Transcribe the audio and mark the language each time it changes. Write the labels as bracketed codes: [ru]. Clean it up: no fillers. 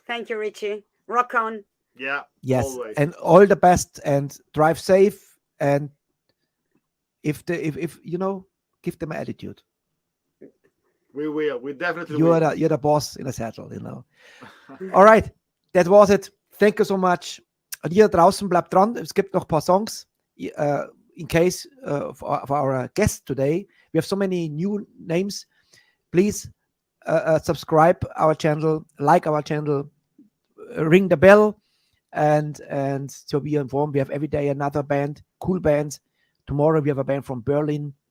[en] Thank you, Richie. Rock on. Yeah. Yes. Always. And all the best and drive safe. And if you know, give them attitude. We will. We definitely will. You're the boss in a saddle, you know. All right. That was it. Thank you so much. [de] Und ihr draußen bleibt dran. Es gibt noch ein paar Songs. [en] In case for our guest today, we have so many new names. Please subscribe our channel, like our channel, ring the bell, and so be informed. We have every day another band, cool bands. Tomorrow we have a band from Berlin.